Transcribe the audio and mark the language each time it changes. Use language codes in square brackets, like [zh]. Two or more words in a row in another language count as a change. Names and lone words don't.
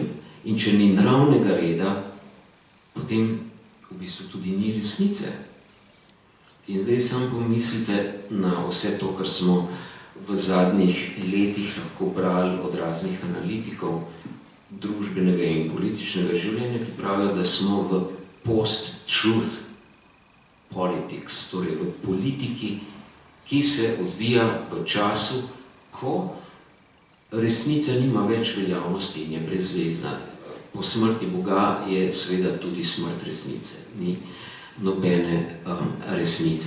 [sl] In če ni naravnega reda, potem v bistvu tudi ni resnice. In zdaj samo pomislite na vse to, kar smo v zadnjih letih lahko brali od raznih analitikov družbenega in političnega življenja, ki pravijo, da smo v [en] post-truth politics, [sl] torej v politiki, ki se odvija v času, ko resnica nima več veljavnosti in je brezvezna. Po smrti Boga je seveda tudi smrt resnice, ni nobene resnice.